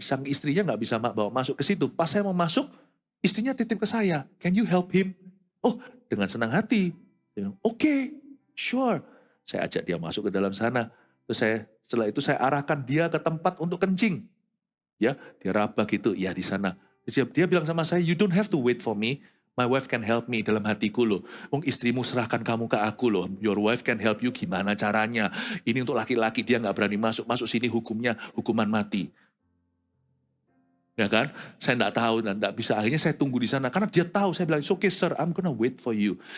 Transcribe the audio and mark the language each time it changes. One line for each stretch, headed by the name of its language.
Indonesian: Sang istrinya nggak bisa bawa masuk ke situ. Pas saya mau masuk, istrinya titip ke saya,
English: "Can you help him?"
Indonesian: Oh, dengan senang hati. Dia bilang, "Oke, sure." Saya ajak dia masuk ke dalam sana. Terus setelah itu saya arahkan dia ke tempat untuk kencing. Ya, dia raba gitu, ya di sana. Dia bilang sama saya,
English: "You don't have to wait for me. My wife can help me."
Indonesian: Dalam hatiku loh. Wong istrimu serahkan kamu ke aku loh.
English: Your wife can help you,
Indonesian: gimana caranya? Ini untuk laki-laki, dia nggak berani masuk. Masuk sini hukumnya hukuman mati. Ya kan? Saya enggak tahu dan enggak bisa. Akhirnya saya tunggu di sana. Karena dia tahu, saya bilang,
English: "It's okay sir, I'm gonna wait for you."